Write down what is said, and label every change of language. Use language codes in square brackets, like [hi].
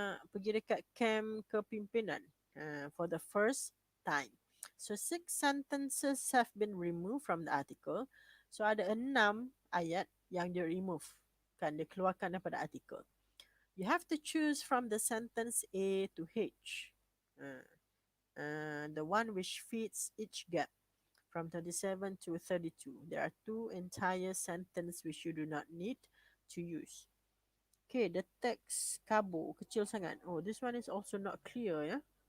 [ms] Pergi dekat camp kepimpinan [en] for the first time. So 6 sentences have been removed from the article. [ms] So ada 6 ayat yang dia remove. Kan, dia keluarkan daripada artikel. [en] You have to choose from the sentence A to H. The one which fits each gap. From 27 to 32. There are 2 entire sentences which you do not need to use. Okay, the text [ms] kabur, kecil sangat. [en] Oh, this one is also not clear ya.